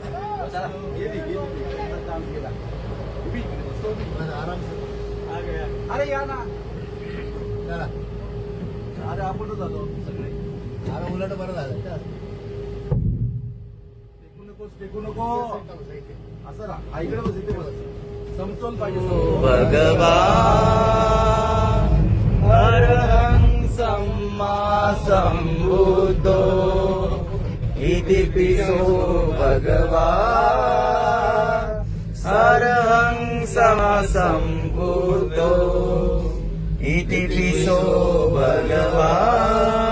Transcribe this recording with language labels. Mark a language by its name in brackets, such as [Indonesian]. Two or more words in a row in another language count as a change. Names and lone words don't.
[Marathi] अरे या ना, अरे आपण जातो सगळे. अरे उलट बरं झालं. टेकू नको असं राहा. इकडे बस, इथे बस. समतोल पाहिजे. [Pali] भगवान अरहं सम्मा संबुद्धो इति पिसो भगवान अरहं सम्मा संबुद्धो इति पिसो भगवान